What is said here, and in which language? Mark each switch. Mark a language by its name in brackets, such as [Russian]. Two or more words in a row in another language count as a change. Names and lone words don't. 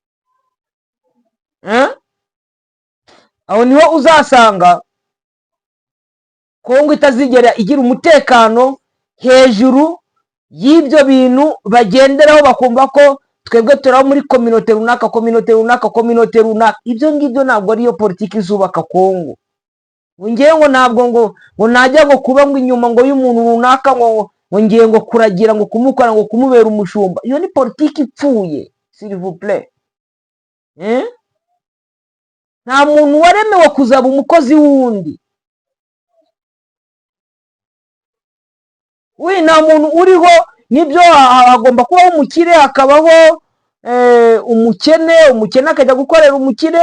[Kinyarwanda] Aho niho uzasanga Kongo itazigera igira umutekano hejuru y'ibyo bintu bagenderaho bakumva ko twebwe turaho muri kominote runaka, kominote runaka, kominote runaka. Ibyo ngibyo ntabwo ariyo politiki izubaka Kongo. Ngewe ngo ntabwo ngo najya ngo kuba ngo inyuma ngo y'umuntu runaka ngo ngiye ngo kuragira ngo kumukora ngo kumubera umushumba. Iyo ni politiki ipfuye, [French] s'il vous plaît. [Kinyarwanda] Nta muntu waremewe kuzaba umukozi wundi. Nta muntu uriho, nibyo hagomba kubaho umukire, hakabaho umukene akajya gukorera umukire.